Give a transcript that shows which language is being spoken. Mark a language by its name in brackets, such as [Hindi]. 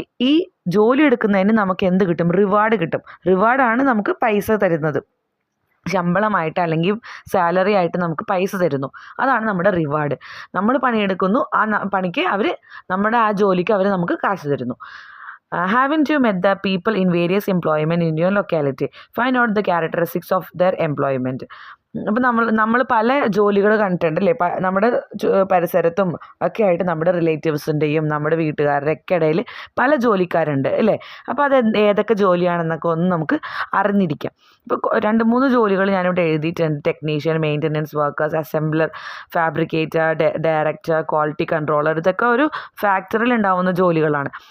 [Malayalam] ഈ ജോലി എടുക്കുന്നതിന് നമുക്ക് എന്ത് കിട്ടും? റിവാർഡ് കിട്ടും. റിവാർഡാണ് നമുക്ക് പൈസ തരുന്നത്. ശമ്പളമായിട്ട് അല്ലെങ്കിൽ സാലറി ആയിട്ട് നമുക്ക് പൈസ തരുന്നു, അതാണ് നമ്മുടെ റിവാർഡ്. നമ്മൾ പണിയെടുക്കുന്നു, ആ പണിക്ക് നമ്മുടെ ആ ജോലിക്ക് അവർ നമുക്ക് കാശ് തരുന്നു. [English] Haven't you met the people in various employment in your locality? Find out the characteristics of their employment. [Malayalam] അപ്പം നമ്മൾ പല ജോലികൾ കണ്ടിട്ടുണ്ടല്ലേ, നമ്മുടെ പരിസരത്തും ഒക്കെ ആയിട്ട് നമ്മുടെ റിലേറ്റീവ്സിൻ്റെയും നമ്മുടെ വീട്ടുകാരുടെ ഒക്കെ ഇടയിൽ പല ജോലിക്കാരുണ്ട് അല്ലേ. അപ്പോൾ അത് ഏതൊക്കെ ജോലിയാണെന്നൊക്കെ ഒന്ന് നമുക്ക് അറിഞ്ഞിരിക്കാം. ഇപ്പോൾ 2-3 ജോലികൾ ഞാനിവിടെ എഴുതിയിട്ടുണ്ട്. Technician, maintenance workers, assembler, fabricator, director, quality controller, ഇതൊക്കെ ഒരു ഫാക്ടറിയിൽ ഉണ്ടാവുന്ന ജോലികളാണ്.